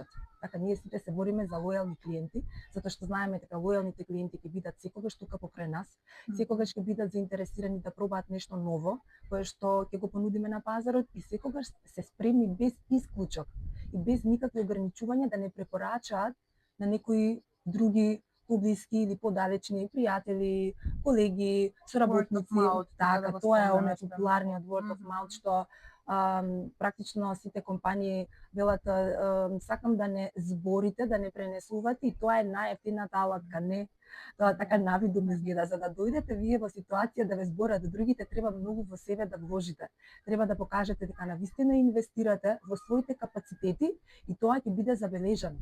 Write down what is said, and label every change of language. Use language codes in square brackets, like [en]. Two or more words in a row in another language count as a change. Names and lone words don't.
[mk] Така ние сите се бориме за лојални клиенти, затоа што знаеме дека лојалните клиенти ќе бидат секогаш тука покрај нас, секогаш ќе бидат заинтересирани да пробаат нешто ново, кое што ќе го понудиме на пазарот и секогаш се спремни без исклучок и без никакви ограничувања да не препорачаат на некои други поблиски или подалечни пријатели, колеги, соработници. Така, тоа е оној популарниот [en] word of mouth [mk] што практично сите компании велат сакам да не зборите, да не пренесувате, и тоа е најевтината алатка. Не, тоа така навидум изгледа. За да дојдете вие во ситуација да ве зборат другите, треба многу во себе да вложите. Треба да покажете дека навистина инвестирате во своите капацитети и тоа ќе биде забележано.